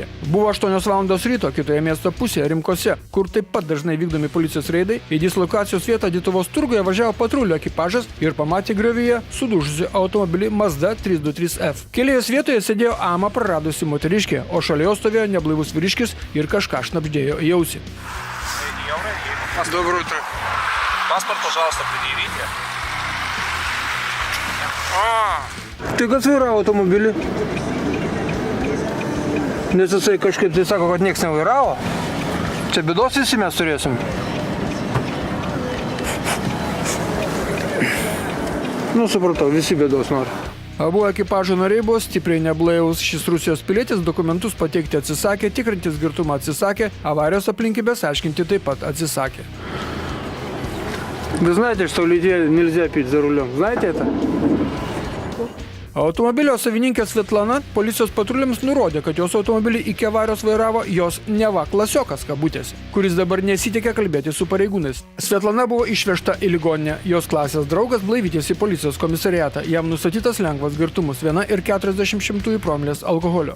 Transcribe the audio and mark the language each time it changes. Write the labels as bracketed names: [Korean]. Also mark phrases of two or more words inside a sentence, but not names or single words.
[Lithuanian] Buvo 8 valandos ryto kitoje miesto pusėje Rimkose, kur taip pat dažnai vykdomi policijos reidai, į dislokacijos vietą Dituvos turguje važiavo patrulių ekipažas ir pamatė griovyje sudužusi automobilį Mazda 323F. Keleivis vietoje sėdėjo amą praradusi moteriškė, o šalia jo stovėjo neblaivus vyriškis ir kažką šnabždėjo į ausį. [Russian] Доброе утро. Паспорт, пожалуйста, предъявите. [Lithuanian] Tai kas vairavo automobilį? Nes jisai kažkaip tai sako, kad nieks nevairavo. Čia bėdos visi mes turėsim. Nu, supratau, visi bėdos nori. Abu ekipažo nariai buvo stipriai neblaivus. Šis Rusijos pilietis dokumentus pateikti atsisakė, tikrintis girtumą atsisakė, avarijos aplinkybės aiškinti taip pat atsisakė. [Russian] Вы знаете, что людей нельзя пить за рулем? Знаете это? [Lithuanian] Automobilio savininkė Svetlana policijos patruliams nurodė, kad jos automobilį iki avarijos vairavo jos neva klasiokas kabutėse, kuris dabar nesitikė kalbėti su pareigūnais. Svetlana buvo išvežta į ligoninę, jos klasės draugas blaivytis į policijos komisariatą, jam nustatytas lengvas girtumus 1,40 promilės alkoholio.